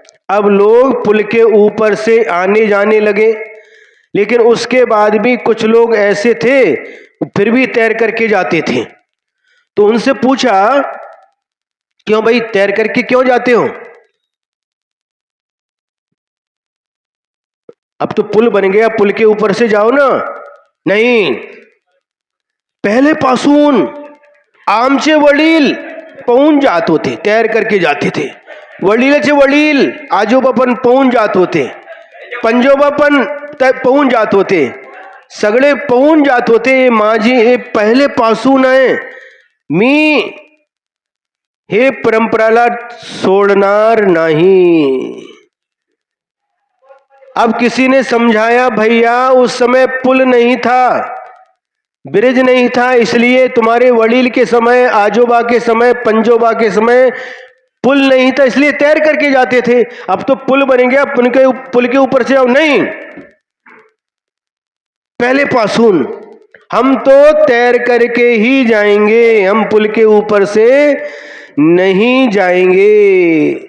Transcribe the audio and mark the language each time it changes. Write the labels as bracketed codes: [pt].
[hi] अब लोग पुल के ऊपर से आने जाने लगे, लेकिन उसके बाद भी कुछ लोग ऐसे थे फिर भी तैर करके जाते थे। तो उनसे पूछा, क्यों भाई तैर करके क्यों जाते हो? अब तो पुल बन गया, पुल के ऊपर से जाओ ना। [mr] नहीं, पहले पासून आमचे वडील पळून जात होते, [hi] तैर करके जाते थे। [mr] वडीलचे वडील आजोबा पण पळून जात होते, पंजोबा पण पळून जात होते, सगळे पळून जात होते। माझी हे पहिले पासून आहे, मी हे परंपराला सोडणार नहीं। [hi] अब किसी ने समझाया, भैया उस समय पुल नहीं था, ब्रिज नहीं था, इसलिए तुम्हारे वडील के समय, आजोबा के समय, पंजोबा के समय पुल नहीं था, इसलिए तैर करके जाते थे। अब तो पुल बन गया, पुल के ऊपर से आओ। नहीं, पहले पासून हम तो तैर करके ही जाएंगे, हम पुल के ऊपर से नहीं जाएंगे।